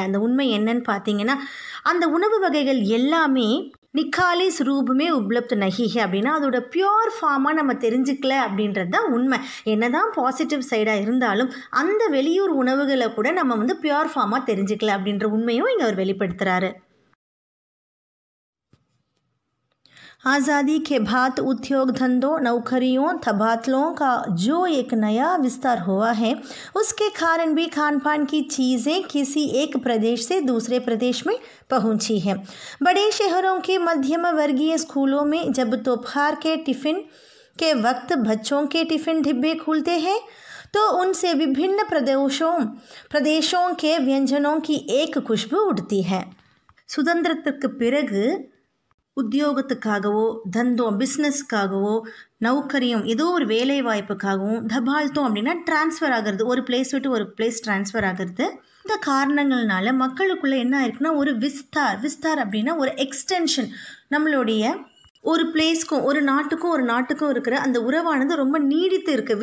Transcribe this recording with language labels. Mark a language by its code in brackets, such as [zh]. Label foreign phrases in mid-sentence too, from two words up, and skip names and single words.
[ta] அந்த உண்மை என்னன்னு பார்த்தீங்கன்னா, அந்த உணவு வகைகள் எல்லாமே [hi] निखालिस रूप में उपलब्ध नहीं है [ta] அப்படின்னா அதோட [en] pure form [ta] நம்ம தெரிஞ்சுக்கல அப்படின்றது தான் உண்மை. என்ன தான் [en] positive side [ta] இருந்தாலும் அந்த வெளியூர் உணவுகளை கூட நம்ம வந்து [en] pure form [ta] தெரிஞ்சுக்கல அப்படின்ற உண்மையும் இங்கே அவர் வெளிப்படுத்துகிறாரு. [hi] आज़ादी के बाद उद्योग धंधों, नौकरियों, तबादलों का जो एक नया विस्तार हुआ है, उसके कारण भी खान पान की चीज़ें किसी एक प्रदेश से दूसरे प्रदेश में पहुंची हैं. बड़े शहरों के मध्यम वर्गीय स्कूलों में जब दोपहर के टिफ़िन के वक्त बच्चों के टिफ़िन डिब्बे खुलते हैं तो उनसे विभिन्न प्रदेशों के व्यंजनों की एक खुशबू उड़ती है. [ta] சுதந்திரத்துக்கு பிறகு உத்தியோகத்துக்காகவோ, தந்தம் பிஸ்னஸ்க்காகவோ, நௌக்கரியும் ஏதோ ஒரு வேலை வாய்ப்புக்காகவும், தபால்த்தோம் அப்படின்னா ட்ரான்ஸ்ஃபர் ஆகிறது, ஒரு பிளேஸ் விட்டு ஒரு பிளேஸ் ட்ரான்ஸ்ஃபர் ஆகிறது. இந்த காரணங்கள்னால மக்களுக்குள்ளே என்ன ஆயிருக்குன்னா ஒரு விஸ்தார் அப்படின்னா ஒரு எக்ஸ்டென்ஷன், நம்மளுடைய ஒரு பிளேஸ்க்கும் ஒரு நாட்டுக்கும் இருக்கிற அந்த உறவானது ரொம்ப நீடித்து இருக்குது.